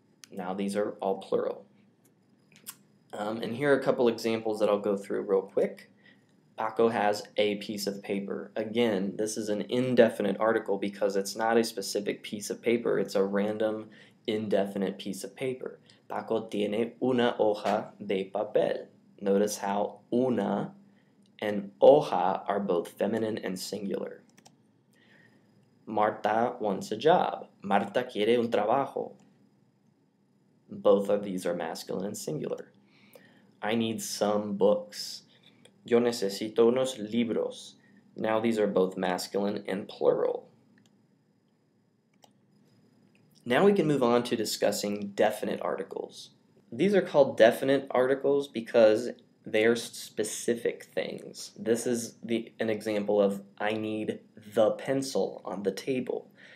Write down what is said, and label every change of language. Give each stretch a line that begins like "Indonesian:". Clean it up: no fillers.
English: Now these are all plural. And here are a couple examples that I'll go through real quick. Paco has a piece of paper. Again, this is an indefinite article because it's not a specific piece of paper, it's a random indefinite piece of paper.
Spanish: Paco tiene una hoja de papel.
English: Notice how una and hoja are both feminine and singular. Marta wants a job.
Spanish: Marta quiere un trabajo.
English: Both of these are masculine and singular. I need some books.
Spanish: Yo necesito unos libros.
English: Now these are both masculine and plural. Now we can move on to discussing definite articles. These are called definite articles because they are specific things. This is an example of I need the pencil on the table.